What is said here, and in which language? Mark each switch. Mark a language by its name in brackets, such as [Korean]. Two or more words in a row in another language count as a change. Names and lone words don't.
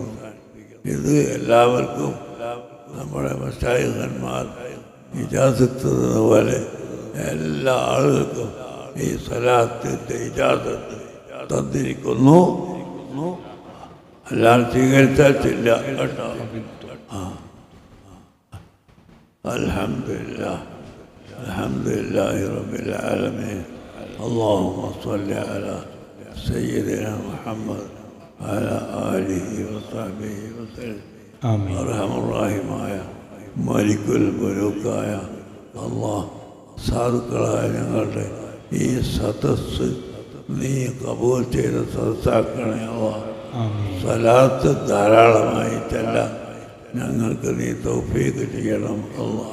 [Malayalam] ഇത് എല്ലാവർക്കും നമ്മുടെ മശായിഖന്മാർ ഇജാസത്ത് പോലെ എല്ലാ ആളുകൾക്കും ഈ സ്വലാത്തിൻ്റെ ഇജാസത്ത് തന്നിരിക്കുന്നു. എല്ലാം സ്വീകരിച്ചില്ല കേട്ടോ. [Arabic] الحمد لله الحمد لله رب العالمين. اللهم صل على سيدنا محمد وعلى آله وصحبه وسلم. [Malayalam] അർഹമുറാഹിമായ മലിക്കുൽ മുലൂക്കായ അല്ലാഹ്, സാധുക്കളായ ഞങ്ങളുടെ ഈ സദസ്സ് നീ കബൂൽ ചെയ്ത സദസ്സാക്കണേ അല്ലാഹ്. സ്വലാത്ത് ധാരാളമായി ചെല്ലാൻ ഞങ്ങൾക്ക് നീ തൗഫീഖ് ചെയ്യണം അല്ലാഹ്.